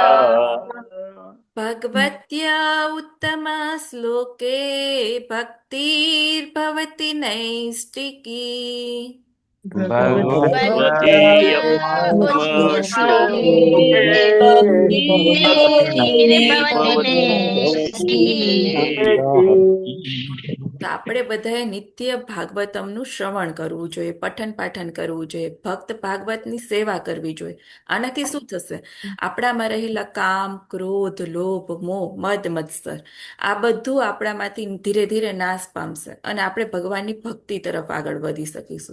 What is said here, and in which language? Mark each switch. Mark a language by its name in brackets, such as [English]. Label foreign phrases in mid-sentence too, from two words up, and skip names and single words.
[Sanskrit] भगवत्या उत्तमश्लोके भक्तिर्भवति नैष्टिकी भगवती उत्तमश्लोके भक्तिर्भवति नैष्ठिकी [Gujarati] તો આપણે બધાએ નિત્ય ભાગવતમનું શ્રવણ કરવું જોઈએ, પઠન પાઠન કરવું જોઈએ, ભક્ત ભાગવતની સેવા કરવી જોઈએ. આનાથી શું થશે? આપણામાં રહેલા કામ, ક્રોધ, લોભ, મોહ, મદ, મત્સર આ બધું આપણામાંથી ધીરે ધીરે નાશ પામશે અને આપણે ભગવાનની ભક્તિ તરફ આગળ વધી શકીશું.